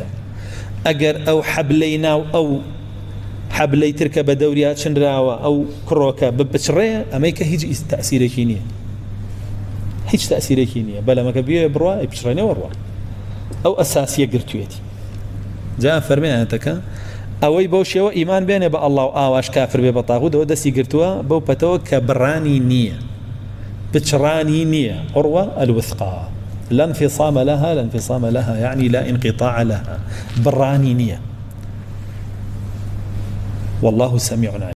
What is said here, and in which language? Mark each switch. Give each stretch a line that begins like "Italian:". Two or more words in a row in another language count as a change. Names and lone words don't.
Central Kurdish: ئەگەر ئەو حەبلەی ناو ئەو حەبلەی ترکە بە دەوریا چنراوە ئەو کڕۆکە بپچڕێ ئەمەی کە هیچ تەئسیرێکی نییە، هیچ تەئسیرێکی نییە. بەلەمەکە بێ بڕوا ئەیپچڕێنەوە ڕوا. ئەو ئەساسیە گرتوێتی. جا فەرمێ ئاەتەکە ئەوەی بەو شێوە ئیمان بێنێ بە ئەڵڵا و ئاواش کافر بێ بە تاغوتەوە دەستی گرتووە بەو پەتەوە کە بڕانی نییە، بچڕانی نییە.
Arabic: عروة الوثقى لا انفصام لها، لا انفصام لها يعني لا انقطاع لها،
Central Kurdish: بڕانی نییە.
Arabic: والله سميع عليم.